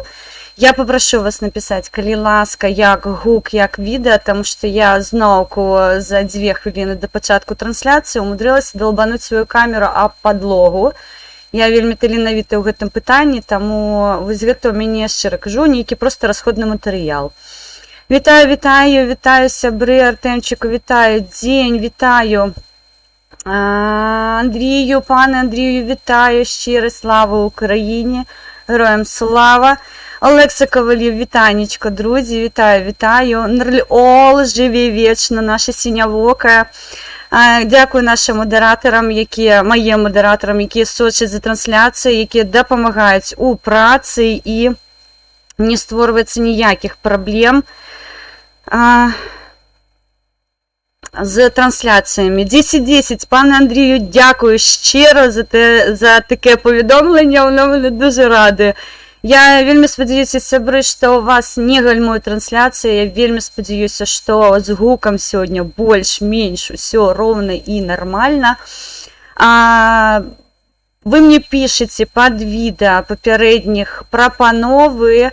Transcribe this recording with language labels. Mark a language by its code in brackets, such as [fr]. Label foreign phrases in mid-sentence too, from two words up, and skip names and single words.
[be] Я попрошу вас написать, калі ласка, як гук, як відэа, таму што я зноўку за 2 хвіліны да пачатку трансляцыі умудрылася долбануць сваю камеру аб падлогу. Я вельмі таленавіта ў гэтым пытанні, таму вось гэта ў мяне, шчыра кажу, нейкі проста расходны матэрыял. Вітаю, сябры, Артемчыку, вітаю, дзень, вітаю. [uk] Андрію, пане Андрію, вітаю, щиро, слава Україні, героям слава. Олекса Ковалів, вітанечко, друзі, вітаю. Нрльол, живі вічно, наша сінявока. Дякую нашим модераторам, моїм модераторам, які сочать за трансляцією, які допомагають у праці і не створюється ніяких проблем з трансляціями. 10-10, пане Андрію, дякую щиро за таке повідомлення, воно мене дуже радує. [be] Я вельмі спадзяюся, сябры, што у вас не гальмуе трансляцыя. Я вельмі спадзяюся, што з гукам сёння больш-менш усё роўна і нармальна. Вы мне пішаце пад відэа папярэдніх прапановы.